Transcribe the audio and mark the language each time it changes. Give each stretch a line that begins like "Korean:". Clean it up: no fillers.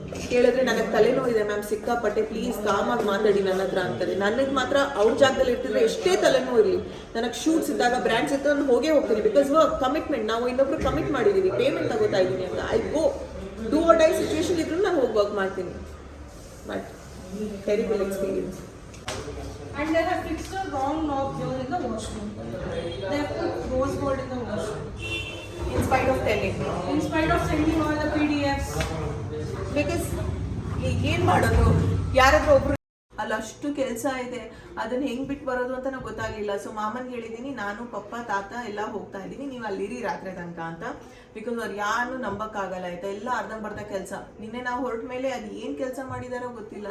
Kannada: ಕೇಳಿದ್ರೆ ನನಗೆ ತಲೆನೋವಿದೆ ಮ್ಯಾಮ್ ಸಿಕ್ಕಾಪಟ್ಟೆ, ಪ್ಲೀಸ್ ಕಾಮಾಗಿ ಮಾತಾಡಿ ನನ್ನ ಹತ್ರ ಅಂತಾರೆ. ನನಗೆ ಮಾತ್ರ ಅವ್ರ ಜಾಗದಲ್ಲಿ ಇರ್ತಿದ್ರೆ ಎಷ್ಟೇ ತಲೆನೋವು ಇರಲಿ, ನನಗೆ ಶೂಟ್ಸ್ ಇದ್ದಾಗ ಬ್ರ್ಯಾಂಡ್ಸ್ ಇತ್ತು ನಾನು ಹೋಗೇ ಹೋಗ್ತೀನಿ. ಬಿಕಾಸ್ ವರ್ಕ್ ಕಮಿಟ್ಮೆಂಟ್, ನಾವು ಇನ್ನೊಬ್ರು ಕಮಿಟ್ ಮಾಡಿದ್ದೀವಿ, ಪೇಮೆಂಟ್ ತಗೋತಾ ಇದ್ದೀನಿ ಅಂತ.
English: I go do or die situation
Kannada: ಇದ್ರೂ ನಾನು ಹೋಗಿ ವರ್ಕ್ ಮಾಡ್ತೀನಿ.
English: But terrible experience. And they have fixed a wrong knob here in the washroom. They have put rose gold in the washroom. In spite of telling me. In spite of sending all the PDFs.
Kannada: Because ಈಗ ಏನು ಮಾಡೋದು, ಯಾರಾದ್ರೂ ಒಬ್ರು ಅಲ್ಲ, ಅಷ್ಟು ಕೆಲಸ ಇದೆ, ಅದನ್ನ ಹೆಂಗ್ ಬಿಟ್ಟು ಬರೋದು ಅಂತ ನಂಗೆ ಗೊತ್ತಾಗಲಿಲ್ಲ. ಸೊ ಮಾಮನ್ಗೆ ಹೇಳಿದ್ದೀನಿ, ನಾನು ಪಪ್ಪ ತಾತ ಎಲ್ಲ ಹೋಗ್ತಾ ಇದ್ದೀನಿ, ನೀವು ಅಲ್ಲಿರಿ ರಾತ್ರಿ ತನಕ ಅಂತ. ಬಿಕಾಸ್ ಅವ್ರು ಯಾರು ನಂಬಕ್ಕಾಗಲ್ಲ ಆಯ್ತಾ, ಎಲ್ಲ ಅರ್ಧಂಬರ್ಧ ಕೆಲಸ. ನಿನ್ನೆ ನಾವು ಹೊರಟ ಮೇಲೆ ಅದು ಏನು ಕೆಲಸ ಮಾಡಿದಾರೋ ಗೊತ್ತಿಲ್ಲ.